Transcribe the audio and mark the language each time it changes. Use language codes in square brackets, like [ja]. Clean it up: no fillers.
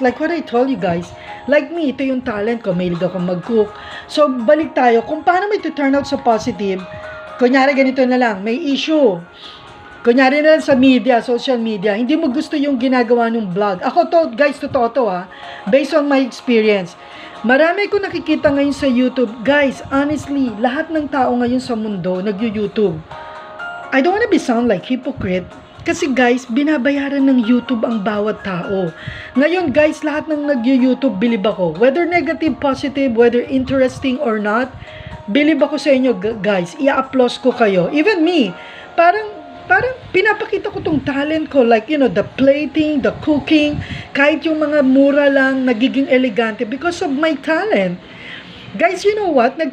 [en] Like what I told you guys, like me, [tl] ito yung talent ko, mahilig ako mag-cook. So, balik tayo, kung paano may [en] to turn out [tl] sa positive, kunyari ganito na lang, may issue. Kunyari na lang sa media, social media, hindi mo gusto yung ginagawa ng vlog. Ako to, guys, totoo to based on my experience. Marami ko nakikita ngayon sa YouTube. Guys, honestly, lahat ng tao ngayon sa mundo nag-YouTube. [en] I don't wanna sound like hypocrite. [tl] Kasi guys, binabayaran ng YouTube ang bawat tao. Ngayon guys, lahat ng nag-YouTube, bilib ako. [en] Whether negative, positive, whether interesting or not, [tl] bilib ako sa inyo [en] guys. [tl] I-applause ko kayo. [en] Even me, [tl] parang pinapakita ko tong talent ko, [en] like, the plating, the cooking, kahit yung mga mura lang, nagiging elegante because of my talent. Guys, you know what?